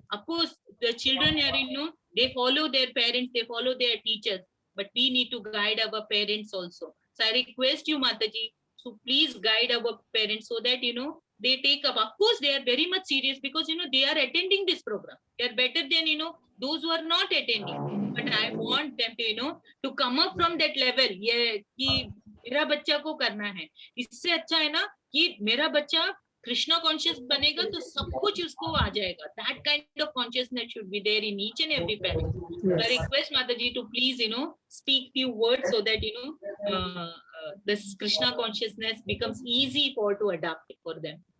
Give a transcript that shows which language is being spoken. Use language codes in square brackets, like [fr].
[en] Of course, the children are, you know, they follow their parents, they follow their teachers, but we need to guide our parents also. So I request you, Mataji, to please guide our parents so that, you know, they take up. Of course, they are very much serious because, you know, they are attending this program. They are better than, you know, those who are not attending. But I want them to, you know, to come up from that level. [hi] Yeah, कि मेरा बच्चा को करना है. इससे अच्छा है ना कि मेरा बच्चा Krishna conscious बनेगा तो सब कुछ उसको आ जाएगा. [en] That kind of consciousness should be there in each and every parent. So I request Mataji to please, you know, speak few words so that, you know, this Krishna consciousness becomes easy to adapt for them.